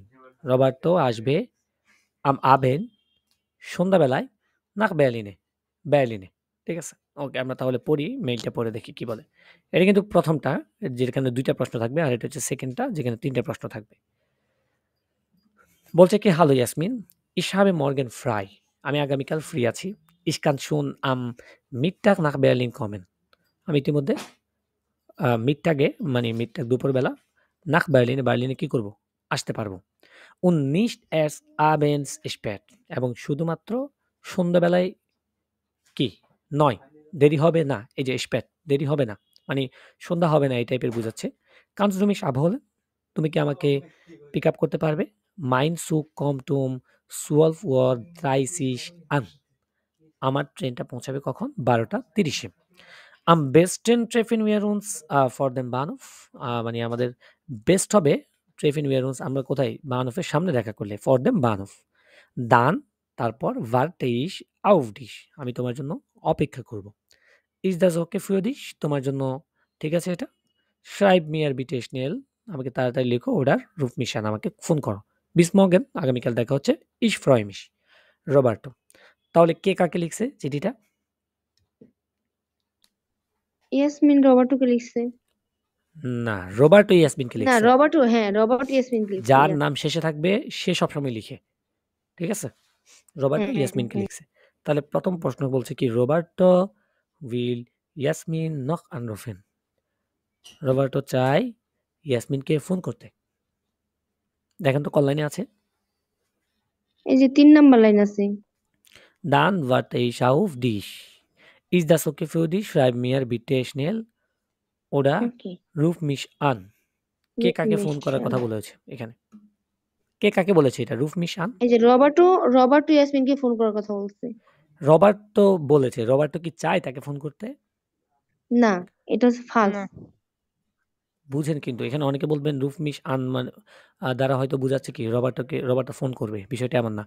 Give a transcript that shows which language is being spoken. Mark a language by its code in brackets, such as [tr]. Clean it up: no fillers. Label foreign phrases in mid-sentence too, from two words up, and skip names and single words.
[bn] রবার্টো আসবে [de] am Abend [bn] সন্ধ্যাবেলায় [de] nach Berlin. [bn] ঠিক আছে? ওকে, আমরা তাহলে পড়ি, মেইলটা পড়ে দেখি কি বলে। এটা কিন্তু প্রথমটা, যেখানে ২টা প্রশ্ন থাকবে, আর এটা হচ্ছে সেকেন্ডটা যেখানে ৩টা প্রশ্ন থাকবে। বলছে কি হ্যালো ইয়াসমিন, [de] ich habe morgen frei, [bn] আমি আগামীকাল ফ্রি আছি। [de] ich kann schon am Mittag nach Berlin kommen, [bn] আমি ইতিমধ্যে মিডটাগে মানে মিডটাগ দুপুরবেলা nach বার্লিনে কি করব? আসতে পারবো। [de] und nicht erst abends spät, [bn] এবং শুধুমাত্র সন্ধ্যাবেলায় কি নয়, দেরি হবে না। এই যে spät, দেরি হবে না, মানে সন্ধ্যা হবে না এই টাইপের বোঝাচ্ছে। [de] kannst du mich abholen, [bn] তুমি কি আমাকে পিক আপ করতে পারবে? [de] Meinst du kommt um 12:30 Uhr an, [bn] আমার ট্রেনটা পৌঁছাবে কখন? 12:30-এ। [de] Am besten treffen wir uns vor dem Bahnhof? [bn] মানে আমাদের বেস্ট হবে [de] treffen wir uns [bn] আমরা কোথায়? বাহনফের সামনে দেখা করলে [de] for dem Bahnhof. Dann [bn] তারপর [de] warte ich auf dich [bn] আমি তোমার জন্য অপেক্ষা করব। [de] Ist das okay für dich? [bn] তোমার জন্য ঠিক আছে এটা? [de] Schreib mir bitte schnell [bn] আমাকে তাড়াতাড়ি লেখো [de] oder ruf mich an [bn] আমাকে ফোন করো। [de] Bis morgen [bn] আগামীকাল দেখা হচ্ছে। [de] Ich freue mich. [bn] রবার্টো। তাহলে কে কাকে লিখছে চিঠিটা? ইয়াসমিন রবার্টোকে লিখছে। না, রবার্টো ইয়াসমিনকে না লিখছে। রবার্টো, হ্যাঁ রবার্টো ইয়াসমিনকে লিখছে। যার নাম শেষে থাকবে সে সবসময় লিখে। ঠিক আছে? রবার্টো ইয়াসমিনকে লিখছে। তাহলে প্রথম প্রশ্ন বলছে কি রবার্টো [de] will ইয়াসমিন noch anrufen [bn] রবার্টো চায় ইয়াসমিনকে ফোন করতে। দেখেন তো কল লাইনে আছে। এই যে 3 নাম্বার লাইন আছে। [de] Dann warte ich auf dich. Ist das okay für dich? Schreib mir bitte schnell oder [bn] ওকে [de] ruf mich an. [bn] কে কাকে ফোন করার কথা বলেছে এখানে? কে কাকে বলেছে এটা? [de] ruf mich an? [bn] এই যে রবার্টো ইয়াসমিনকে ফোন করার কথা বলছে। রবার্টো বলেছে। রবার্টো কি চায় তাকে ফোন করতে? না, এটা হচ্ছে ফালস। না। বুঝেন কিন্তু এখানে অনেকে বলবেন [de] ruf mich an [bn] মানে দ্বারা হয়তো বোঝাচ্ছে কি রবার্টো ফোন করবে, বিষয়টা এমন না।